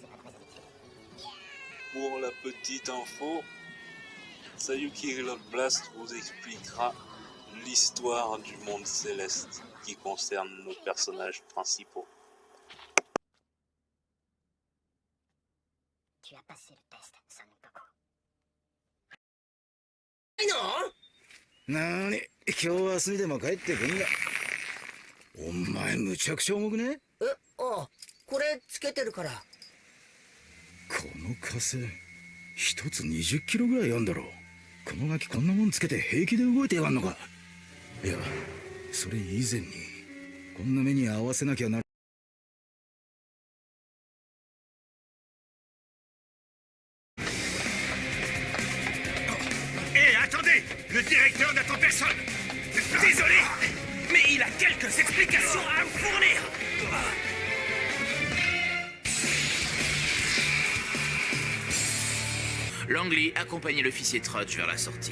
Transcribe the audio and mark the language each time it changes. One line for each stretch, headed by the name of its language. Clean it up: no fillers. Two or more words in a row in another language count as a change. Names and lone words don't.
French: Pour la petite info, Sayuki Reload Blast vous expliquera l'histoire du monde céleste qui concerne nos personnages principaux. Tu as passé le test, Son Goku.
Japanese: なーに、今日明日にでも帰ってくんだ。お前むちゃくちゃ重くね？あ、これつけてるから。この火星、一つ20キロぐらいあんだろ。このガキこんなもんつけて平気で動いてやがんのか。いや、それ以前に、こんな目に合わせなきゃな。
French: Le directeur n'attend personne. Désolé, mais il a quelques explications à vous fournir. Langley, accompagnez l'officier Trudge vers la sortie.